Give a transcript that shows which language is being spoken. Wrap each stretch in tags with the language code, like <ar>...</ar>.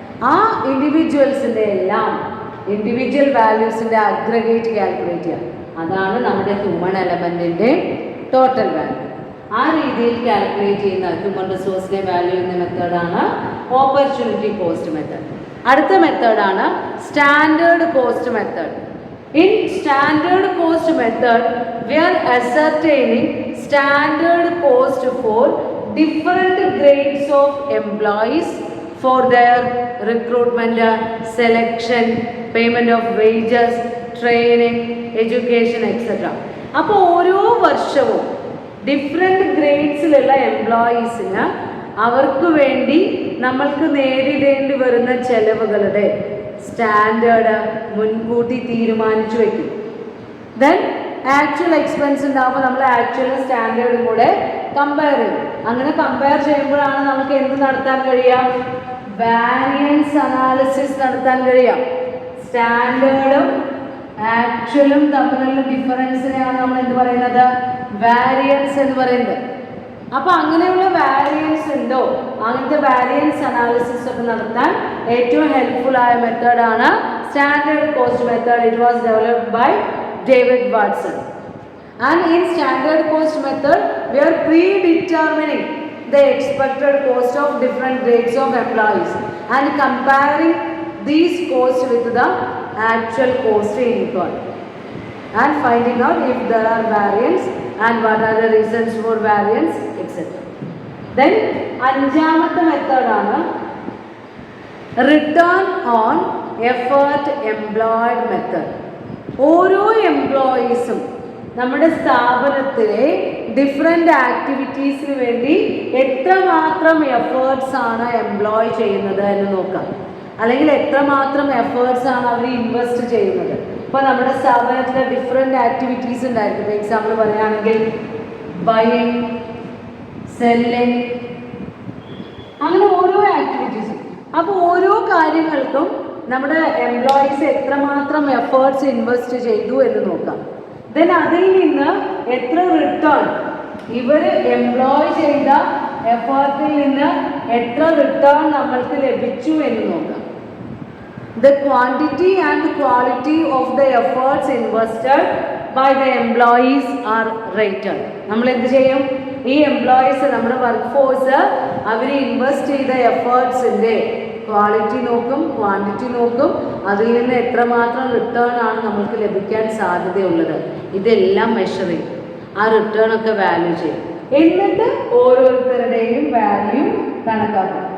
<ml>ആ ഇൻഡിവിജ്വൽസിൻ്റെ എല്ലാം individual വാല്യൂസിൻ്റെ aggregate calculate ചെയ്യുക. അതാണ് നമ്മുടെ ഹ്യൂമൻ എലമെൻറ്റിൻ്റെ ടോട്ടൽ വാല്യൂ. ആ രീതിയിൽ കാൽക്കുലേറ്റ് ചെയ്യുന്ന ഹ്യൂമൻ റിസോഴ്സിൻ്റെ വാല്യൂ എന്ന മെത്തേഡാണ് ഓപ്പർച്യൂണിറ്റി കോസ്റ്റ് മെത്തേഡ്. അടുത്ത മെത്തേഡാണ് standard cost method.</ml> <en>In standard cost method, we are ascertaining standard cost for different grades of employees for their recruitment, selection, payment of wages, training, education, etc.</en> <ml>അപ്പോൾ ഓരോ വർഷവും different ഗ്രേഡ്സിലുള്ള എംപ്ലോയീസിന് അവർക്ക് വേണ്ടി നമ്മൾക്ക് നേരിടേണ്ടി വരുന്ന ചെലവുകളുടെ സ്റ്റാൻഡേർഡ് മുൻകൂട്ടി തീരുമാനിച്ചു വയ്ക്കും. ദെൻ ആക്ച്വൽ എക്സ്പെൻസ് ഉണ്ടാകുമ്പോൾ നമ്മൾ ആക്ച്വലും സ്റ്റാൻഡേർഡും കൂടെ കമ്പയർ ചെയ്യും. അങ്ങനെ കമ്പയർ ചെയ്യുമ്പോഴാണ് നമുക്ക് എന്ത് നടത്താൻ കഴിയാം? വാരിയൻസ് അനാലിസിസ് നടത്താൻ കഴിയാം. സ്റ്റാൻഡേർഡും ആക്ച്വലും തമ്മിലുള്ള ഡിഫറൻസിനെയാണ് നമ്മൾ എന്ത് പറയുന്നത്? വാരിയൻസ് എന്ന് പറയുന്നത്. അപ്പോൾ അങ്ങനെയുള്ള വാരിയൻസ് ഉണ്ടോ, അങ്ങനത്തെ വാരിയൻസ് അനാലിസിസ് ഒക്കെ നടത്താൻ ഏറ്റവും ഹെൽപ്ഫുൾ ആയ മെത്തേഡാണ് standard cost method.</ml> <en>It was developed by David Watson. And in standard cost method we are predetermining the expected cost of different grades of employees and comparing these costs with the actual cost incurred and finding out if there are variance and what are the reasons for variance, etc.</en> <ml>Then അഞ്ചാമത്തെ മെത്തേഡാണ് return on effort employed method. ഓരോ എംപ്ലോയീസും നമ്മുടെ സ്ഥാപനത്തിലെ different ആക്ടിവിറ്റീസിന് വേണ്ടി എത്രമാത്രം efforts ആണ് employ ചെയ്യുന്നത് എന്ന് നോക്കാം, അല്ലെങ്കിൽ എത്രമാത്രം എഫേർട്സ് ആണ് അവർ ഇൻവെസ്റ്റ് ചെയ്യുന്നത്. ഇപ്പോൾ നമ്മുടെ സ്ഥാപനത്തിലെ ഡിഫറെൻ്റ് ആക്ടിവിറ്റീസ് ഉണ്ടായിരിക്കും. ഫോർ എക്സാമ്പിൾ പറയുകയാണെങ്കിൽ ബൈയിങ്, സെല്ലിങ്, അങ്ങനെ ഓരോ ആക്ടിവിറ്റീസും. അപ്പോൾ ഓരോ കാര്യങ്ങൾക്കും നമ്മുടെ എംപ്ലോയീസ് എത്രമാത്രം എഫേർട്സ് ഇൻവെസ്റ്റ് ചെയ്തു എന്ന് നോക്കാം. ദെൻ അതിൽ നിന്ന് എത്ര റിട്ടേൺ, ഇവർ എംപ്ലോയ് ചെയ്ത എഫേർട്ടിൽ നിന്ന് എത്ര റിട്ടേൺ നമ്മൾക്ക് ലഭിച്ചു എന്ന് നോക്കാം.</ml> <en>The quantity and quality of the efforts invested by the employees are rated.</en> <ml>നമ്മൾ എന്ത് ചെയ്യും? ഈ എംപ്ലോയീസ്, നമ്മുടെ വർക്ക് ഫോഴ്സ്, അവർ ഇൻവെസ്റ്റ് ചെയ്ത എഫേർട്സിൻ്റെ ക്വാളിറ്റി നോക്കും, ക്വാണ്ടിറ്റി നോക്കും, അതിൽ നിന്ന് എത്രമാത്രം റിട്ടേൺ ആണ് നമ്മൾക്ക് ലഭിക്കാൻ സാധ്യതയുള്ളത്, ഇതെല്ലാം മെഷർ ചെയ്യും. ആ റിട്ടേൺ ഒക്കെ വാല്യൂ ചെയ്യും. എന്നിട്ട് ഓരോരുത്തരുടെയും വാല്യൂ കണക്കാക്കും.</ml>